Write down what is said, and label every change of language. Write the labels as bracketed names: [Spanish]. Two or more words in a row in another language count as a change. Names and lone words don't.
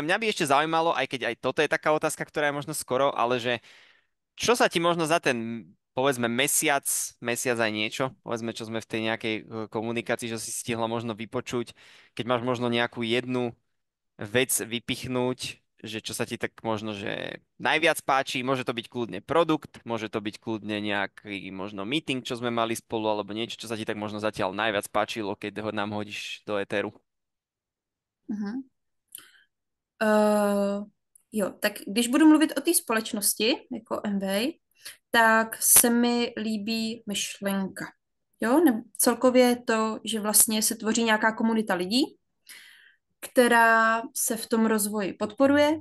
[Slovak] Mňa by ešte zaujímalo, aj keď aj toto je taká otázka, ktorá je možno skoro, ale že čo sa ti možno za ten, povedzme, mesiac aj niečo, povedzme, čo sme v tej nejakej komunikácii, že si stihla možno vypočuť, keď máš možno nejakú jednu vec vypichnúť, že čo sa ti tak možno, že najviac páči, môže to byť kľudne produkt, môže to byť kľudne nejaký možno meeting, čo sme mali spolu, alebo niečo, čo sa ti tak možno zatiaľ najviac páčilo, keď ho nám hodíš do éteru. Mhm. [Czech] Uh, jo, tak když budu mluvit o té společnosti, jako MV, tak se mi líbí myšlenka. Jo, celkově to, že vlastně se tvoří nějaká komunita lidí, která se v tom rozvoji podporuje.